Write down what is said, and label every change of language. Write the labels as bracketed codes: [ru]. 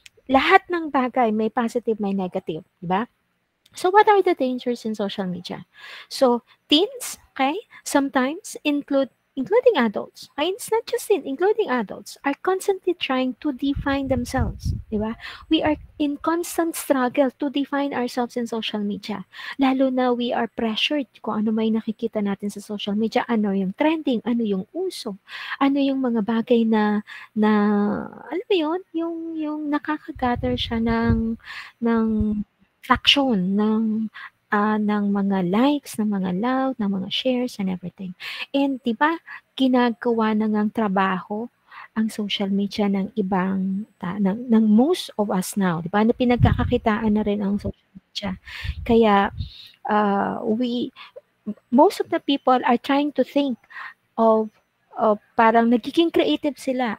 [tl] Lahat ng bagay may positive, may negative, di ba? [en] So what are the dangers in social media? So teens, okay, sometimes including adults, okay, it's not just including adults, are constantly trying to define themselves, di ba? We are in constant struggle to define ourselves in social media. [tl] Lalo na we are pressured kung ano may nakikita natin sa social media, ano yung trending, ano yung uso, ano yung mga bagay na alam mo yun, yung nakaka-gather siya ng fraction ng mga likes, ng mga love, ng mga shares and everything. And 'di ba, ginagawa na ngang trabaho ang social media ng ibang ng most of us now, 'di ba? Na pinagkakakitaan na rin ang social media. [en] Kaya we most of the people are trying to think of [tl] parang nagiging creative sila.